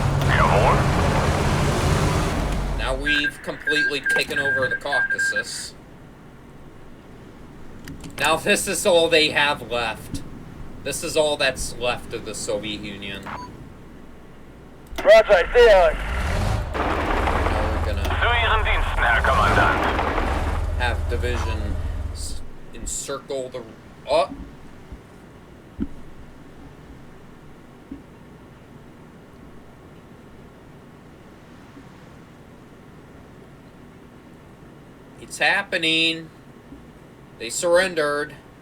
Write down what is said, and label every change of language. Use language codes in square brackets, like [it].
[de] Jawohl. [en] Now we've completely taken over the Caucasus. Now this is all they have left. This is all that's left of the Soviet Union. [de] Roger, ich sehe euch. [en] Now we're gonna [de] Zu Ihren Diensten, Herr Kommandant. [en] have division encircle the... Oh! It's happening. They surrendered.